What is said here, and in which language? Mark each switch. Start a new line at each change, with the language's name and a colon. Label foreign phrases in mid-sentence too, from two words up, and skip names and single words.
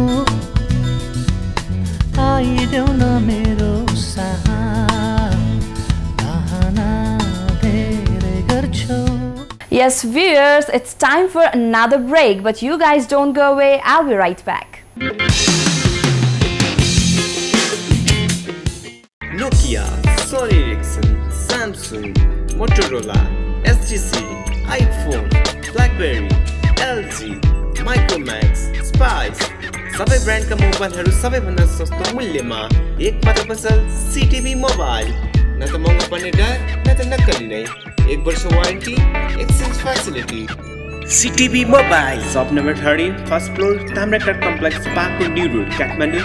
Nepali: आइदेऊ न मेरो चाहना धेरै गर्छौ.
English: Yes viewers, it's time for another break, but you guys don't go away, I'll be right back.
Nepali: Nokia, Sony Ericsson, Samsung, Motorola, STC, iPhone, BlackBerry, LG, Micromax, Spice सबै ब्रान्डका मोबाइलहरू सबैभन्दा सस्तो मूल्यमा एक मात्र पसल सिटिभी मोबाइल. न त महँगो पर्ने डर न त नक्कली नै. 1 वर्ष वारेन्टी,
English: exchange facility.
Nepali: सिटिभी मोबाइल
English: shop number
Nepali: 13,
English: first floor,
Nepali: ताम्राकार कम्प्लेक्स, बागपुर न्यू रोड, काठमाडौँ.